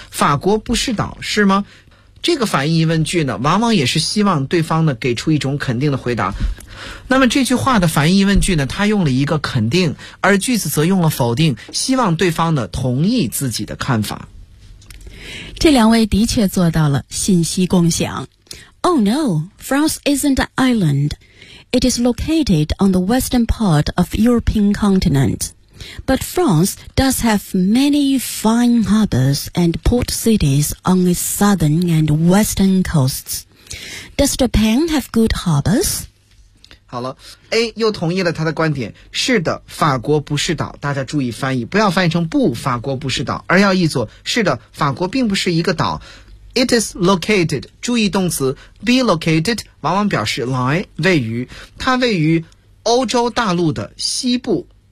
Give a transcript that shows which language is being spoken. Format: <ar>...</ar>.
<zh>法国不是岛是吗？这个反义问句呢，往往也是希望对方呢给出一种肯定的回答。那么这句话的反义问句呢，它用了一个肯定，而句子则用了否定，希望对方呢同意自己的看法。这两位的确做到了信息共享。</zh> <en>Oh no, France isn't an island. It is located on the western part of European continent. But France does have many fine harbors and port cities on its southern and western coasts. Does Japan have good harbors?</en> <zh>好了， A 又同意了他的观点。是的，法国不是岛。大家注意翻译，不要翻译成不，法国不是岛，而要译作是的，法国并不是一个岛。</zh> <en>It is located，</en> <zh>注意动词 be located 往往表示来，位于，它位于欧洲大陆的西部。</zh>